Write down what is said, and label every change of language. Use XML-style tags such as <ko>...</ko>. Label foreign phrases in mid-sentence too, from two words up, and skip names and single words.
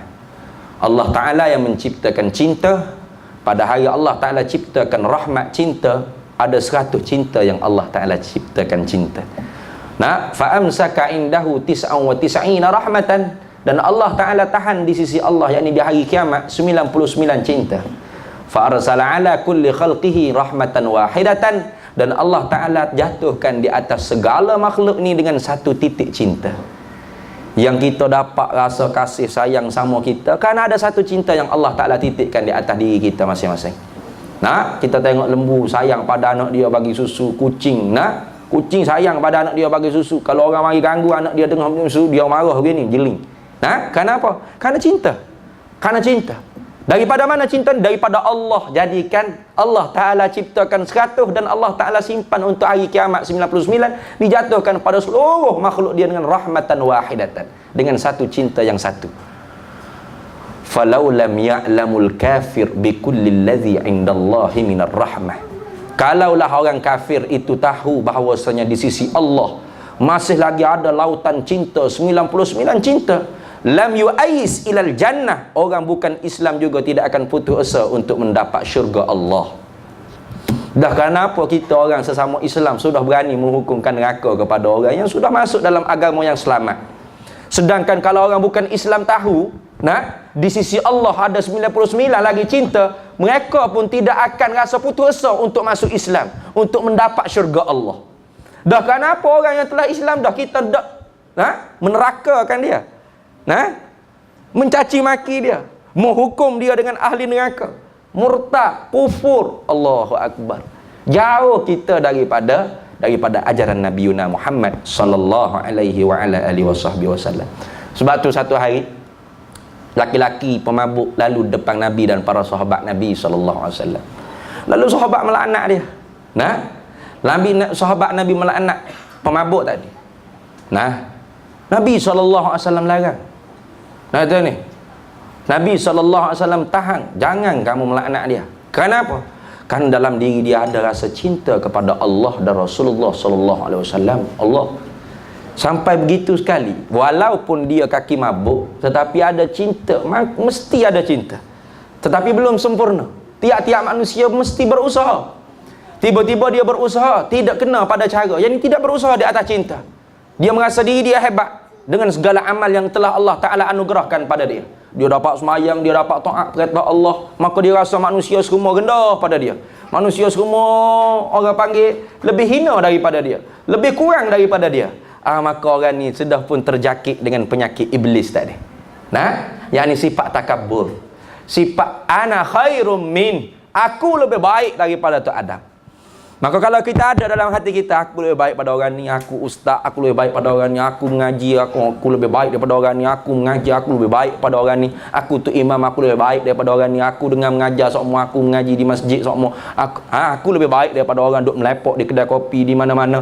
<ms>Allah Ta'ala yang menciptakan cinta. Pada hari Allah Ta'ala ciptakan rahmat cinta, ada 100 cinta yang Allah Ta'ala ciptakan cinta.</ms> <ar>فأمسك عنده 99 رحمة.</ar> <ms>Dan Allah Ta'ala tahan di sisi Allah, yakni di hari kiamat, 99 cinta.</ms> <ar>فأرسل على كل خلقه رحمة واحدة.</ar> <ms>Dan Allah Ta'ala jatuhkan di atas segala makhluk ni dengan 1 titik cinta. Yang kita dapat rasa kasih sayang sama kita, kerana ada 1 cinta yang Allah Ta'ala titikkan di atas diri kita masing-masing. Kita tengok lembu sayang pada anak dia bagi susu. Kucing, kucing sayang pada anak dia bagi susu. Kalau orang mari ganggu anak dia tengah minum susu, dia marah begini, jeling. Kenapa? Kerana cinta. Kerana cinta. Daripada mana cinta? Daripada Allah. Jadikan Allah Ta'ala ciptakan 100 dan Allah Ta'ala simpan untuk hari kiamat 99, dijatuhkan pada seluruh makhluk dia dengan</ms> <ar>رحمة واحدة,</ar> <ms>dengan 1 cinta yang 1.</ms> <ar>فلو لم يعلم الكافر بكل الذي عند الله من الرحمة.</ar> <ms>Kalaulah orang kafir itu tahu bahawasanya di sisi Allah masih lagi ada lautan cinta, 99 cinta,</ms> <ar>لم ييأس إلى الجنة.</ar> <ms>Orang bukan Islam juga tidak akan putus asa untuk mendapat syurga Allah. Dah kenapa kita orang sesama Islam sudah berani menghukumkan neraka kepada orang yang sudah masuk dalam agama yang selamat. Sedangkan kalau orang bukan Islam tahu, di sisi Allah ada 99 lagi cinta, mereka pun tidak akan rasa putus asa untuk masuk Islam, untuk mendapat syurga Allah. Dah kenapa orang yang telah Islam dah kita menerakakan dia, mencaci maki dia, menghukum dia dengan ahli neraka, murtad, kufur.</ms> <ar>الله أكبر.</ar> <ms>Jauh kita daripada daripada ajaran Nabi Yuna Muhammad</ms> <ar>صلى الله عليه وعلى آله وسلم.</ar> <ms>Sebab tu satu hari laki-laki pemabuk lalu depan Nabi dan para sahabat Nabi</ms> <ar>صلى الله عليه وسلم.</ar> <ms>Lalu sahabat melaknat dia. Nah, sahabat Nabi melaknat pemabuk tadi. Nah, Nabi</ms> <ar>صلى الله عليه وسلم</ar> <ms>larang. Nah, tu ni. Nabi</ms> <ar>صلى الله عليه وسلم</ar> <ms>tahan, jangan kamu melaknat dia. Kenapa? Kan dalam diri dia ada rasa cinta kepada Allah dan Rasulullah</ms> <ar>صلى الله عليه وسلم.</ar> <ms>Allah sampai begitu sekali, walaupun dia kaki mabuk tetapi ada cinta, mesti ada cinta. Tetapi belum sempurna. Tiap-tiap manusia mesti berusaha. Tiba-tiba dia berusaha tidak kena pada cara, yang tidak berusaha di atas cinta. Dia merasa diri dia hebat dengan segala amal yang telah Allah Ta'ala anugerahkan pada dia. Dia dapat semayang, dia dapat taat perintah Allah, maka dia rasa manusia semua rendah pada dia. Manusia semua orang panggil lebih hina daripada dia, lebih kurang daripada dia. Maka orang ni sudah pun terjakit dengan penyakit iblis tadi. Nah, yakni sifat takabur. Sifat</ms> <ar>أنا خير من,</ar> <ms>aku lebih baik daripada tu Adam. Maka kalau kita ada dalam hati kita, aku lebih baik pada orang ni, aku ustaz, aku lebih baik pada orang ni, aku mengaji, aku lebih baik daripada orang ni, aku mengaji, aku lebih baik pada orang ni, aku tu imam, aku lebih baik daripada orang ni, aku dengan mengajar semua, aku mengaji di masjid semua, aku lebih baik daripada orang duk melepok di kedai kopi di mana-mana.</ms>